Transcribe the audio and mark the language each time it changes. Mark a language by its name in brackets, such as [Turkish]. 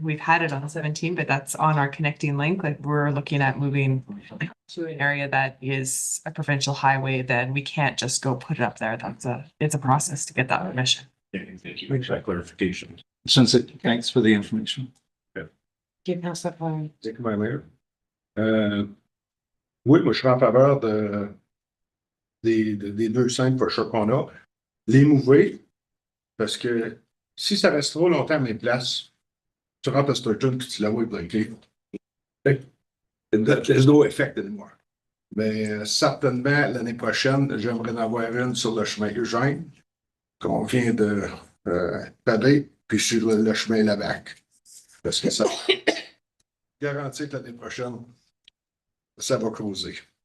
[English] We've had it on 17, but that's on our connecting link. Like we're looking at moving to an area that is a provincial highway, then we can't just go put it up there. It's a process to get that permission. Thank you for that clarification. Thanks for the information. Give us that one. Thank you, Madam Mayor. [French] Oui, moi, je suis en faveur des 2 scènes [English] for sure [French] qu'on a. Les mouver, parce que si ça reste trop longtemps à mes places, tu rentres à Sturgeon puis tu la vois bloquée. [English] There's no effect anymore. [French] Mais certainement, l'année prochaine, j'aimerais en avoir une sur le chemin Eugène, qu'on vient de pader, puis sur le chemin Lavac. Parce que ça garantit que l'année prochaine, ça va causer.